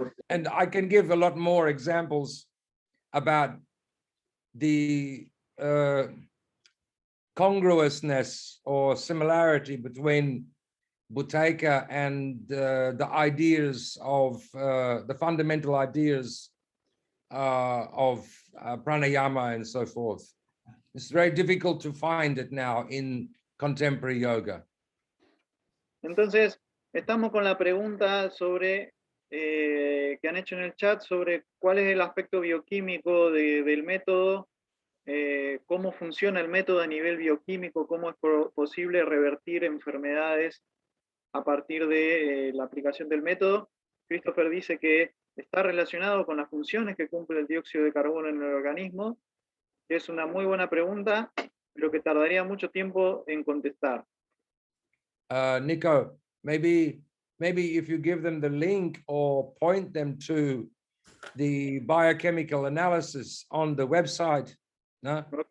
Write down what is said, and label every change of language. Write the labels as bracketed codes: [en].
[en] And I can give a lot more examples about the congruousness or similarity between Bhutaka and the ideas of the fundamental ideas of pranayama and so forth. It's very difficult to find it now in contemporary yoga. [es] Entonces, estamos con la pregunta sobre que han hecho en el chat sobre cuál es el aspecto bioquímico del método, cómo funciona el método a nivel bioquímico, cómo es posible revertir enfermedades a partir de la aplicación del método. Christopher dice que está relacionado con las funciones que cumple el dióxido de carbono en el organismo, que es una muy buena pregunta, pero que tardaría mucho tiempo en contestar. [en] Nico, maybe if you give them the link or point them to the biochemical analysis on the website, no?